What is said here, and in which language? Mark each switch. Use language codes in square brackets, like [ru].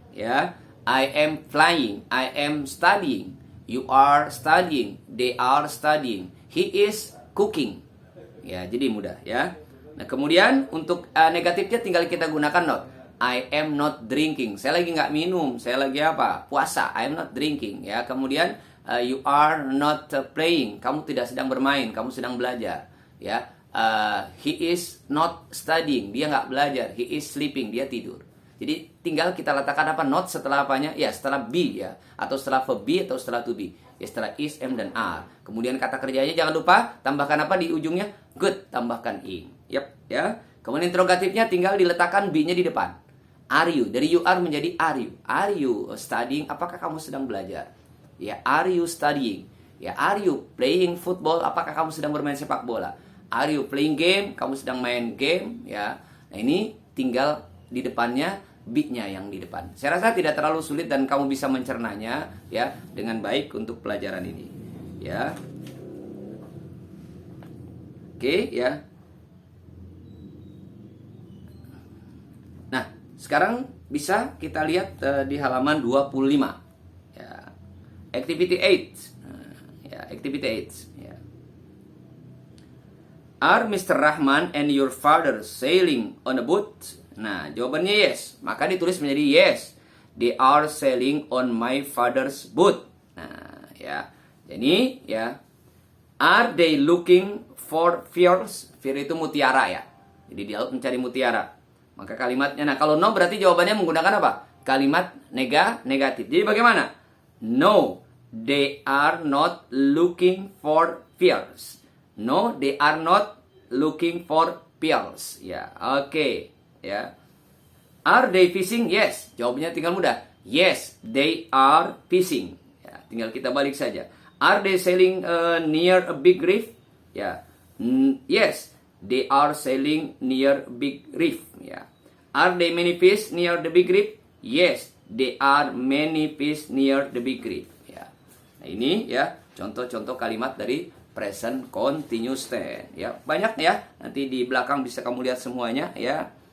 [en] Ya, I am flying. I am studying. You are studying. They are studying. He is cooking. [id] Ya, jadi mudah ya. Nah, kemudian untuk negatifnya tinggal kita gunakan not. [en] I am not drinking. [id] Saya lagi nggak minum. Saya lagi apa? Puasa. [en] I am not drinking. Ya, kemudian you are not playing. [id] Kamu tidak sedang bermain. Kamu sedang belajar. Ya, [en] he is not studying. [id] Dia nggak belajar. [en] He is sleeping. [id] Dia tidur. Jadi tinggal kita letakkan apa? Not setelah apanya? Ya, setelah be ya. Atau setelah verb be atau setelah to be. Ya, setelah is, am, dan are. Kemudian kata kerjanya jangan lupa tambahkan apa di ujungnya? Good, tambahkan ing. Yap, ya. Kemudian interrogatifnya tinggal diletakkan be-nya di depan. [en] Are you? [id] Dari you are menjadi are you. [en] Are you studying? [id] Apakah kamu sedang belajar? [en] Ya, are you studying? Ya, are you playing football? [id] Apakah kamu sedang bermain sepak bola? [en] Are you playing game? [id] Kamu sedang main game, ya. Nah, ini tinggal di depannya be-nya yang di depan. Saya rasa tidak terlalu sulit dan kamu bisa mencernanya ya dengan baik untuk pelajaran ini. Ya. Oke, ya. Nah, sekarang bisa kita lihat di halaman 25. Ya. [en] Activity 8. Ya, activity 8. Ya. Are Mr. Rahman and your father sailing on a boat? [id] Nah, jawabannya yes. Maka ditulis menjadi yes. [en] They are sailing on my father's boat. Nah, ya. Jadi, ya. Are they looking for pearls? [id] Pearl itu mutiara ya. Jadi dia mencari mutiara. Maka kalimatnya, nah kalau no berarti jawabannya menggunakan apa? Kalimat negatif. Jadi bagaimana? [en] No, they are not looking for pearls. No, they are not looking for pearls. Ya, oke. Ya. Are they fishing? Yes. [id] Jawabnya tinggal mudah. [en] Yes, they are fishing. [id] Ya, tinggal kita balik saja. [en] Are they sailing near a big reef? Ya. Yes, they are sailing near big reef. Ya. Are there many fish near the big reef? Yes, there are many fish near the big reef. Ya. [id] Nah, ini ya contoh-contoh kalimat dari present continuous tense. Ya, banyak ya. Nanti di belakang bisa kamu lihat semuanya ya.